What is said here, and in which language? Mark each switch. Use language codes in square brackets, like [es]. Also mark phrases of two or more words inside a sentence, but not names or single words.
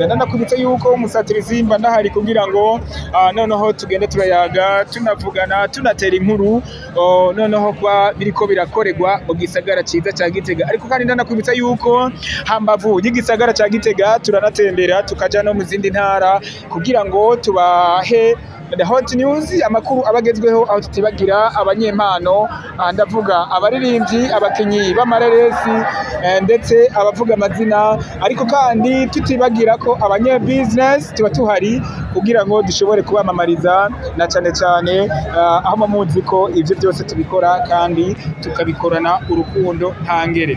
[rn] Ndanakwibutsa yuko umusatirizi mba ndahari kugira ngo noneho tugende turayaga, tunavugana, tunatera inkuru noneho kwa biriko birakorerwa mu gisagara ciza ca Gitega. Ariko kandi ndanakwibutsa yuko hambavu y'igisagara ca Gitega turanatembera tukaja no mu zindi ntara kugira ngo tubahe [en] the hot news, [rn] amakuru abagezweho, aho tutibagira abanyempano, ndavuga abaririmbyi, abakinyi b'amareresi ndetse abavuga amazina. Ariko kandi tutibagira ko abanye business tuba tuhari kugira ngo dushobore kubamamariza, na cane cane aho mamuzi ko ivyo byose tubikora kandi tukabikorana urukundo ntangere.